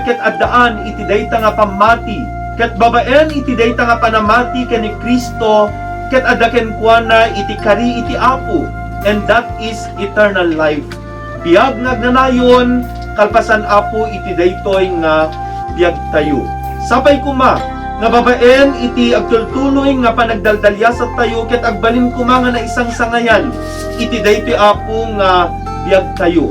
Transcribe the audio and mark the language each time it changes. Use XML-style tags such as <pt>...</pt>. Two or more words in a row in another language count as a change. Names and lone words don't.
<ilo>ket addaan iti dayta nga pamati ket babaen iti dayta nga panamati ken ni Kristo ket adda ken kuana iti kari iti Apo,</ilo> <en>and that is eternal life.</en> <ilo>Biag nagnanayon kalpasan Apo iti daytoy nga biag tayo. Sapay kuma nga babaen iti agtultuloy nga panagdaldalyasat tayo ket agbalin kuma nga na isang sangayan iti daytoy Apo nga biag tayo.</ilo>